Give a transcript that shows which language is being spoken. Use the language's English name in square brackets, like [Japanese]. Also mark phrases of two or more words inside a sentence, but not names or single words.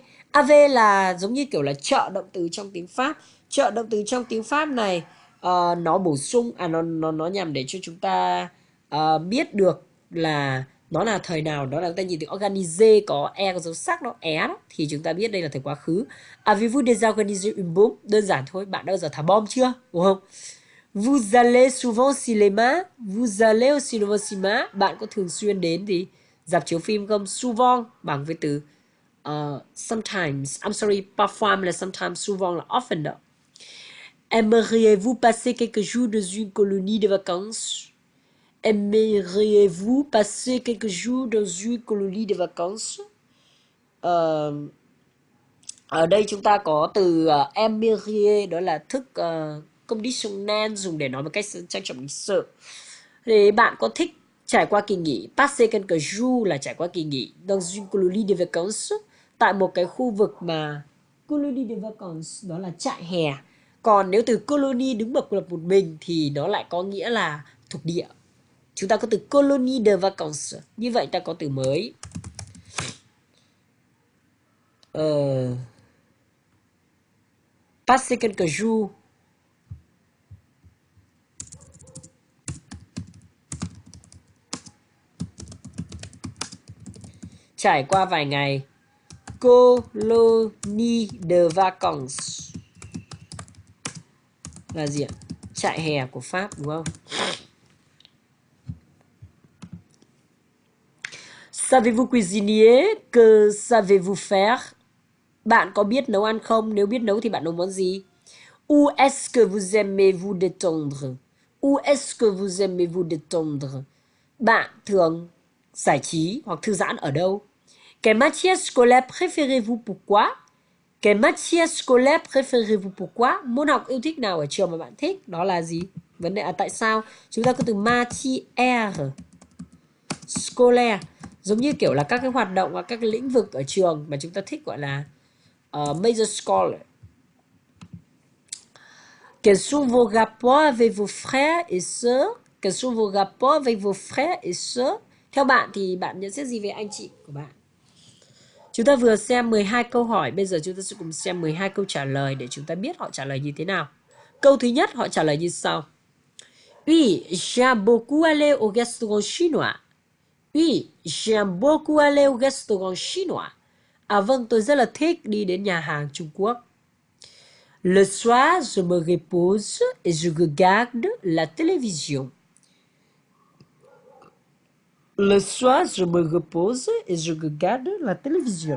[Vietnamese] AV là giống như kiểu là trợ động từ trong tiếng Pháp. Trợ động từ trong tiếng Pháp này nó bổ sung, nó nhằm để cho chúng ta biết được là nó là thời nào. Đó là chúng ta nhìn từ organiser có e có dấu sắc đó, đó, thì chúng ta biết đây là thời quá khứ. [French] Avez-vous déjà organisé une bombe? [Vietnamese] Đơn giản thôi, bạn đã bao giờ thả bom chưa, đúng không? [French] Vous allez souvent au cinéma? Vous allez au cinéma? [Vietnamese] Bạn có thường xuyên đến thì rạp chiếu phim không? Souvent bằng với từ sometimes. [English] I'm sorry, [Vietnamese] parfois là sometimes, souvent là often đó. [French] Aimeriez-vous passer quelques jours dans une colonie de vacances? Aimeriez-vous passer quelques jours dans une colonie de vacances? [Vietnamese] Ở đây chúng ta có từ aimeriez, đó là thức conditionnel dùng để nói một cách trang trọng lịch sự. Thì bạn có thích trải qua kỳ nghỉ? [French] Passer quelques jours [Vietnamese] là trải qua kỳ nghỉ. [French] Dans une colonie de vacances, [Vietnamese] tại một cái khu vực mà [French] colonie de vacances [Vietnamese] đó là trại hè. Còn nếu từ colonie đứng độc lập một mình thì nó lại có nghĩa là thuộc địa. Chúng ta có từ [French] colonie de vacances. [Vietnamese] Như vậy ta có từ mới. [French] Passer quelques jours. [Vietnamese] Trải qua vài ngày. [French] Colonie de vacances [Vietnamese] là gì ạ? Trại hè của Pháp, đúng không? [French] Savez-vous cuisiner? Que savez-vous faire? [Vietnamese] Bạn có biết nấu ăn không? Nếu biết nấu thì bạn nấu món gì? [French] Où est-ce que vous aimez vous détendre? Où est-ce que vous aimez vous détendre? [Vietnamese] Bạn thường giải trí hoặc thư giãn ở đâu? [French] Quelle matière scolaire préférez-vous? Pourquoi? Quelle matière scolaire préférez-vous? Pourquoi? [Vietnamese] Môn học yêu thích nào ở trường mà bạn thích? Đó là gì? Vấn đề là tại sao? Chúng ta có từ [French] matière scolaire, [Vietnamese] giống như kiểu là các cái hoạt động và các cái lĩnh vực ở trường mà chúng ta thích, gọi là [English] major scholar. [French] Quels sont vos rapports avec vos frères et sœurs? Quels sont vos rapports avec vos frères et sœurs? [Vietnamese] Theo bạn thì bạn nhận xét gì về anh chị của bạn? Chúng ta vừa xem 12 câu hỏi, bây giờ chúng ta sẽ cùng xem 12 câu trả lời để chúng ta biết họ trả lời như thế nào. Câu thứ nhất họ trả lời như sau. [French] Oui, j'aime beaucoup aller au restaurant chinois. Oui, j'aime beaucoup aller au restaurant chinois. [Vietnamese] Vâng, tôi rất là thích đi đến nhà hàng Trung Quốc. [French] Le soir, je me repose et je regarde la télévision. Le soir, je me repose et je regarde la télévision.